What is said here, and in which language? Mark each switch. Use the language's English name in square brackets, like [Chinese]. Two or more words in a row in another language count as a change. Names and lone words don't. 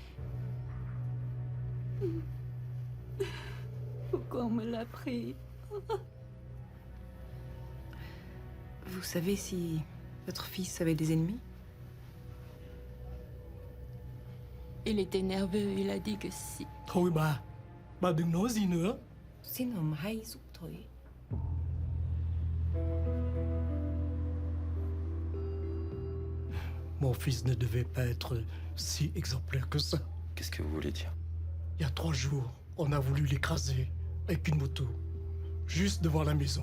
[French] Pourquoi on me l'a pris? Vous savez si votre fils avait des ennemis? Il était nerveux, il a dit que si. [Vietnamese] Thôi bà đừng nói gì nữa. Xin hầm hay giúp thôi. [French] Mon fils ne devait pas être si exemplaire que ça. Qu'est-ce que vous voulez dire? Il y a 3 jours, on a voulu l'écraser avec une moto, juste devant la maison.